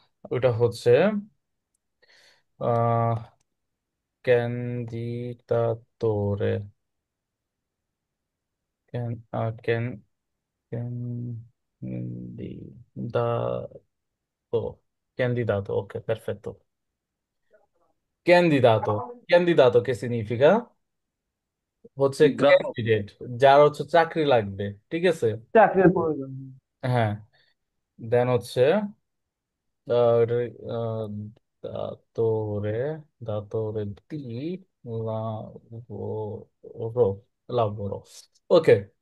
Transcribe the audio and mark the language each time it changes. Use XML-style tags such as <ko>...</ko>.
<bn>ওইটা আহ ক্যান্ডিদাতোরে, can can candidate.</bn> <it>dato, candidato, ok, perfetto. Candidato, candidato che significa?</it> <bn>হচ্ছে গ্রাহক। Candidate, যার হচ্ছে চাকরি লাগবে, ঠিক আছে। চাকরির প্রয়োজন। হ্যাঁ, দেন হচ্ছে এটা, আহ, দাতরে,</bn> <it>দাতরে দি লাভরো,</it> <bn>লাভরো, ওকে।</bn>